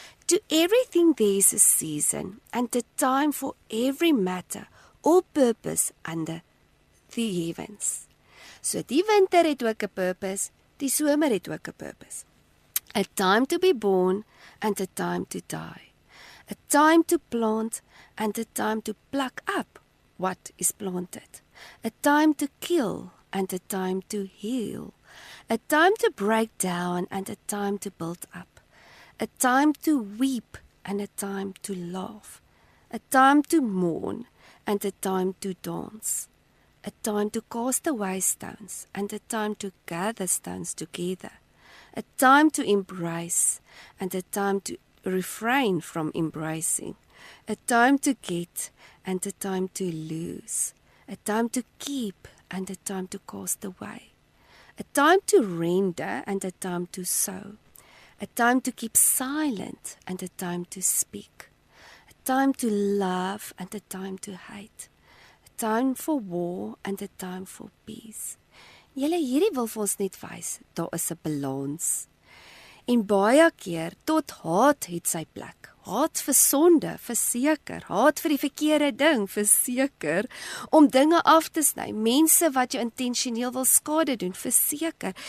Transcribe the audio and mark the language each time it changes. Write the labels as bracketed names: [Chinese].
[English] To everything there is a season and a time for every matter or purpose under the heavens. [Afrikaans] So die winter het ook 'n purpose, die somer het ook 'n purpose. [English] A time to be born and a time to die. A time to plant and a time to pluck up what is planted. A time to kill and a time to heal. A time to break down and a time to build up. A time to weep and a time to laugh. A time to mourn and a time to dance. A time to cast away stones and a time to gather stones together. A time to embrace and a time to refrain from embracing. A time to get and a time to lose. A time to keep and a time to cast away. A time to render and a time to sow. A time to keep silent and a time to speak. A time to love and a time to hate. A time for war and a time for peace. [Afrikaans] Julle, hierdie wil vir ons net wys, daar is 'n balans. En baie keer tot haat het sy plek. Haat vir sonde, verseker. Haat vir die verkeerde ding, verseker. Om dinge af te sny. Mense wat jou intentioneel wil skade doen, verseker.